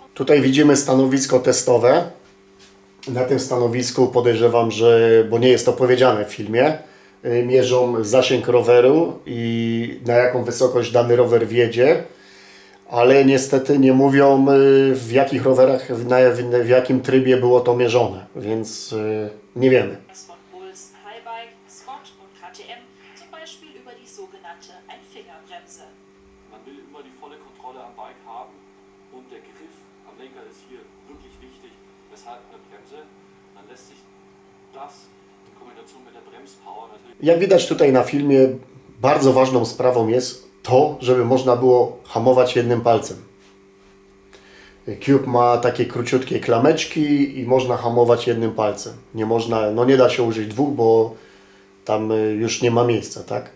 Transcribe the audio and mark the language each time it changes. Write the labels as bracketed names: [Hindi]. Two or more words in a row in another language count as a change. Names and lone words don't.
[Polish] Tutaj widzimy stanowisko testowe. Na tym stanowisku podejrzewam, że, bo nie jest to powiedziane w filmie, mierzą zasięg roweru i na jaką wysokość dany rower wjedzie, ale niestety nie mówią w jakich rowerach, w jakim trybie było to mierzone, więc nie wiemy. [German] Von Bulls Highbike, Scott und KTM, zum Beispiel über die sogenannte Einfingerbremse. Man will immer die volle Kontrolle am Bike haben und der Griff am Lenker ist hier wirklich wichtig. Weshalb eine Bremse? Dann lässt sich das in Kombination mit der Bremspower natürlich. [Polish] Jak widać tutaj na filmie, bardzo ważną sprawą jest to, żeby można było hamować jednym palcem. Cube ma takie króciutkie klameczki i można hamować jednym palcem. Nie można, no nie da się użyć dwóch, bo tam już nie ma miejsca, tak?